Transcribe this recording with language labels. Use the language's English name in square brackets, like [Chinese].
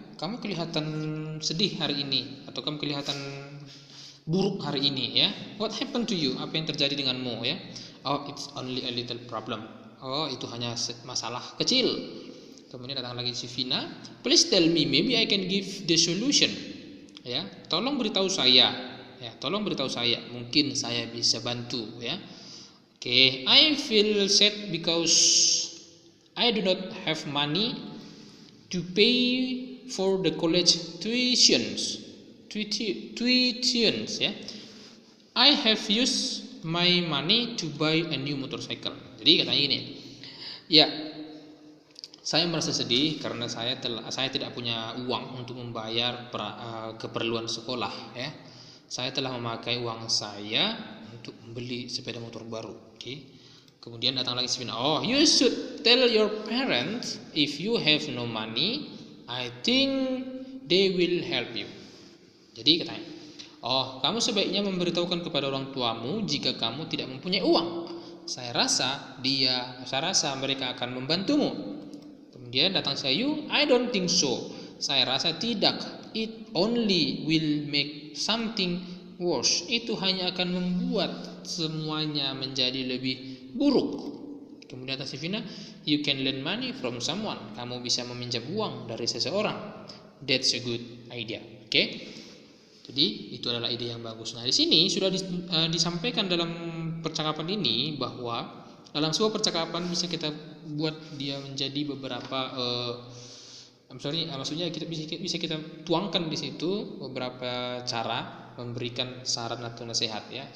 [Indonesian] Kamu kelihatan sedih hari ini, atau kamu kelihatan buruk hari ini, ya. [English] What happened to you? [Indonesian] Apa yang terjadi denganmu, ya? [English] Oh, it's only a little problem. [Indonesian] Oh, itu hanya masalah kecil. Kemudian datang lagi si Vina, [English] please tell me, maybe I can give the solution. [Indonesian] Ya, tolong beritahu saya. Ya, tolong beritahu saya, mungkin saya bisa bantu. [English] Ya, okay. I feel sad because I do not have money to pay for the college tuitions. Ya, I have used my money to buy a new motorcycle. [Indonesian] Jadi katanya gini, ya. Saya merasa sedih karena saya tidak punya uang untuk membayar keperluan sekolah, ya. Saya telah memakai uang saya untuk membeli sepeda motor baru. Okay. Kemudian datang lagi Vina. [English] Oh, you should tell your parents if you have no money. I think they will help you. [Indonesian] Jadi katanya, oh, kamu sebaiknya memberitahukan kepada orang tuamu jika kamu tidak mempunyai uang. Saya rasa mereka akan membantumu. Kemudian datang Ayu, [English] I don't think so. [Indonesian] Saya rasa tidak. [English] It only will make something worse. [Indonesian] Itu hanya akan membuat semuanya menjadi lebih buruk. Kemudian atas Vina, [English] you can lend money from someone. [Indonesian] Kamu bisa meminjam uang dari seseorang. [English] That's a good idea. [Indonesian] Oke. Okay? Jadi itu adalah ide yang bagus. Nah, di sini sudah disampaikan dalam percakapan ini bahwa dalam sebuah percakapan bisa kita buat dia menjadi beberapa maksudnya kita bisa kita tuangkan di situ beberapa cara memberikan saran atau nasihat, ya.